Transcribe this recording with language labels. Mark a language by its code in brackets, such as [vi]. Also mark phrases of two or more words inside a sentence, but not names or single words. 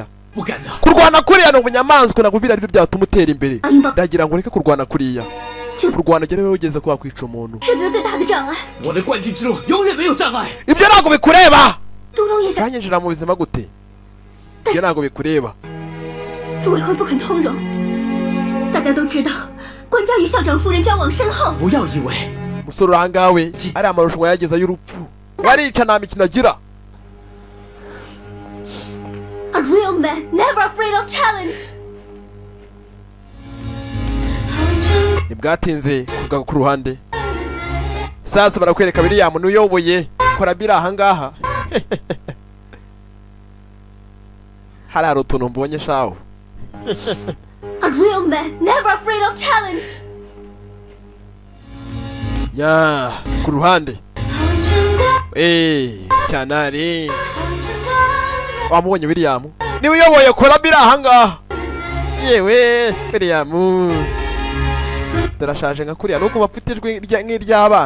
[rw] Kurwana kuriya ni ubunyamaswa nakubwira aribyo byatuma utera imbere. Ndagira ngo ureke kurwana kuriya. Kurwana gere wewe ugeze kwa kwica umuntu. Ibyo ntabwo bikureba. Uranyinjira mu buzima gute? Ibyo ntabwo bikureba. [zh] 组委会不肯通融，大家都知道，关家与校长夫人交往深厚。不要以为 [rw] musore urangawe ari amarushanwa yageza y'urupfu, warica nta mikino agira. [en] A real man, never afraid of challenge. [rw] Ntibwatinze kuvuga ku ruhande. Sasa barakwereka William n'uyoboye kora bira ahangaha. Hari utuntu mbonye shaho. [en] A real man, never afraid of challenge. [rw] Ya, ku ruhande. Cyanari. Wamubonye William? Ni uyoboye kora bira ahangaha. Yewe, William. Darashaje nka kuriya nuko bafite ijwi nk'iry'abana.